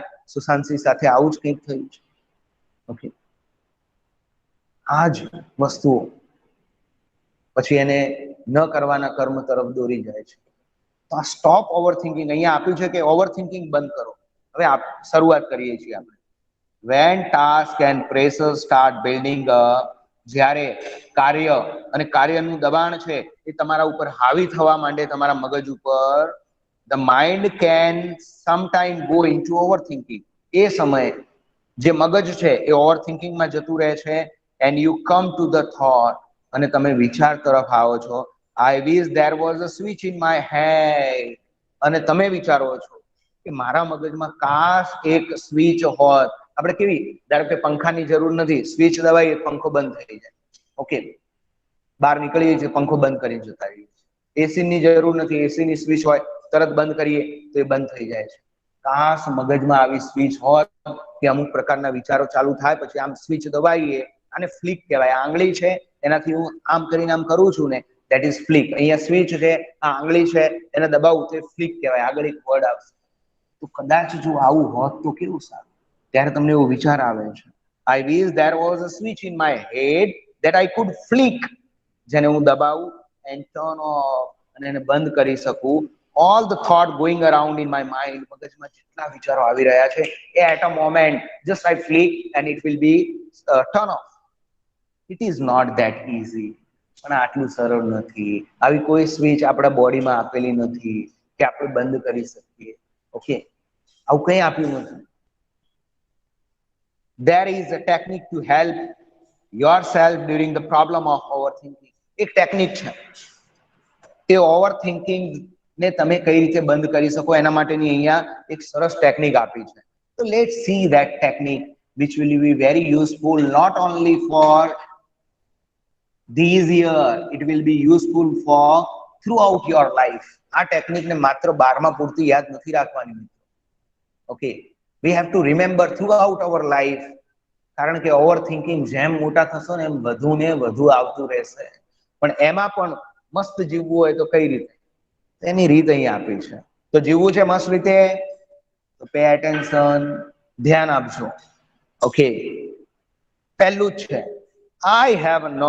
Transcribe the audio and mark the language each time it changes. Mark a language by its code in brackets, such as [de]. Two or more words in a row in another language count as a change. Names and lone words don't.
[gu] સુશાંતસિંહ સાથે આવું જ કંઈક થયું છે. ઓકે, આ જ વસ્તુઓ પછી એને ન કરવાના કર્મ તરફ દોરી જાય છે. તો આ [en] stop overthinking [gu] અહીંયા આપ્યું છે કે [en] overthinking [gu] બંધ કરો. હવે શરૂઆત કરીએ છીએ આપણે. [en] When task and pressure start building up, [gu] જ્યારે કાર્ય અને કાર્યનું દબાણ છે એ તમારા ઉપર હાવી થવા માંડે, તમારા મગજ ઉપર, [en] the mind can sometime go into overthinking. [gu] એ સમયે જે મગજ છે એ ઓવરથિંકિંગમાં જતું રહે છે, [en] and you come to the thought, [gu] અને તમે વિચાર તરફ આવો છો, [en] I wish there was a switch in my head. [gu] અને તમે વિચારો છો કે મારા મગજમાં કાશ એક સ્વિચ હોત. આપણે કેવી, ધારો કે પંખાની જરૂર નથી, સ્વિચ દબાઈએ પંખો બંધ થઈ જાય. ઓકે, બહાર નીકળીએ છીએ પંખો બંધ કરીને જતા રહીએ. એસી ની જરૂર નથી, એસી ની સ્વિચ હોય તરત બંધ કરીએ તો એ બંધ થઈ જાય છે. કાશ મગજમાં આવી સ્વિચ હોત કે અમુક પ્રકારના વિચારો ચાલુ થાય, પછી આમ સ્વિચ દબાઈએ, આને ફ્લિક કહેવાય. આંગળી છે એનાથી હું આમ કરીને આમ કરું છું ને, [en] that is flick. [gu] અહીંયા સ્વિચ છે, આ આંગળી છે, એને દબાવું તો ફ્લિક કહેવાય. આગળ એક વર્ડ આવશે. તો કદાચ જો આવું હોત તો કેવું સારું. ત્યારે તમને એવો વિચાર આવે છે, [en] I wish there was a switch in my head that I could flick, [gu] જેને હું દબાવું [en] and turn off, [gu] અને એને બંધ કરી શકું. [en] All the thought going around in my mind, [gu] મગજમાં જેટલા વિચારો આવી રહ્યા છે એ [en] at a moment just I flick and it will be turn off. It is not that easy. [gu] પણ આટલું સરળ નથી. આવી કોઈ સ્વિચ આપણા બોડીમાં આપેલી નથી કે આપણે બંધ કરી શકીએ. ઓકે, આવું કંઈ આપ્યું નથી. [en] There is a technique to help yourself during the problem of overthinking. [gu] એક ટેકનિક છે તે [en] overthinking [gu] ને તમે કઈ રીતે બંધ કરી શકો એના માટેની અહીંયા એક સરસ ટેકનિક આપી છે. [en] તો let see that technique which will be very useful not only for this year, it will be useful for throughout your life. [gu] આ ટેકનિકને માત્ર 12મા પૂરતી યાદ નથી રાખવાની. ઓકે, [en] we have to remember throughout our life. [gu] કારણ કે [en] overthinking [gu] જેમ મોટા થશો ને એમ વધુ ને વધુ આવતું રહેશે. પણ એમાં પણ મસ્ત જીવવું હોય તો કઈ રીતે, એની રીત અહીં આપી છે. તો જીવવું છે મસ્ત રીતે તો [en] pay attention, [gu] ધ્યાન આપજો. ઓકે, પહેલું જ છે [en] I have no.